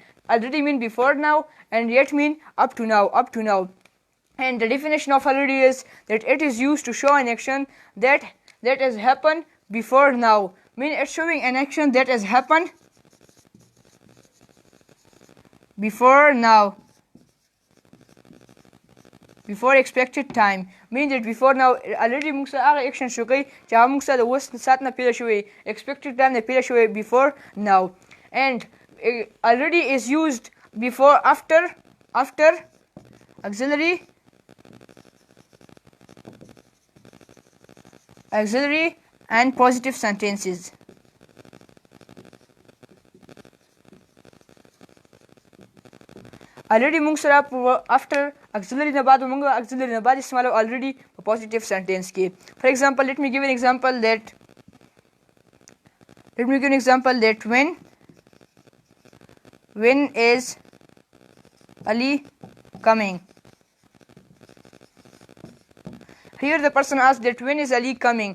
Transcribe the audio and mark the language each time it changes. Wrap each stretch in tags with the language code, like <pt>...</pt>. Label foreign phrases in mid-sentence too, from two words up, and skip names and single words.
<en>Already mean before now, and yet mean up to now, And the definition of already is that it is used to show an action that has happened before now. Mean it's showing an action that has happened before now. before expected time. mean that before now already</en> <ps>موږ سره هغه action شو کوي چې هغه موږ سره د اوس ساعت نه پیل شوی</ps> <en>expected time</en> <ps>نه پیل شوی</ps> <en>before now and already is used before after auxiliary and positive sentences.</en> <ps>Already موږ سره</ps> <en>after auxiliary</en> <ps>نه بعد موږ auxiliary نه بعد استعمالو already په</ps> <en>positive sentence</en> <ps>کې.</ps> <en>For example, let me give an example that when is Ali coming? Here the person asked that when is Ali coming?</en>